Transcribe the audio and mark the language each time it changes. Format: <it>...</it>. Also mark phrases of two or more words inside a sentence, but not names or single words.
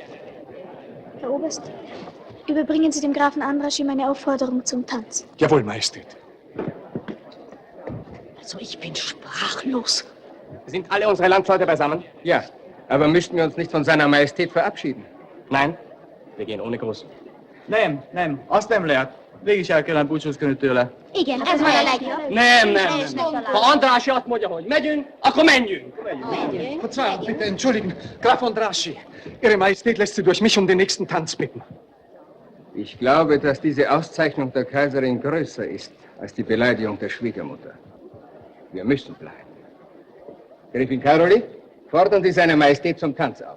<de>Herr Oberst, überbringen Sie dem Grafen Andrassy meine Aufforderung zum Tanz. Jawohl, Majestät. Also ich bin sprachlos. Sind alle unsere Landsleute beisammen? Ja, aber müssten wir uns nicht von seiner Majestät verabschieden? Nein, wir gehen ohne Gruß.</de> <hu>Nem, aztán lehet. Végig is el kellene búcsúzkodni tőle. Igen, ez van a legjobb. Nem. Ha Andrássy azt mondja, hogy megyünk, akkor menjünk.</hu> <de>Verzeihung, bitte entschuldigen. Graf Andrassy, Ihre Majestät lässt Sie durch mich um den nächsten Tanz bitten. Ich glaube, dass diese Auszeichnung der Kaiserin größer ist als die Beleidigung der Schwiegermutter. Wir müssen bleiben. Gräfin Caroline, fordern Sie seine Majestät zum Tanz auf.</de>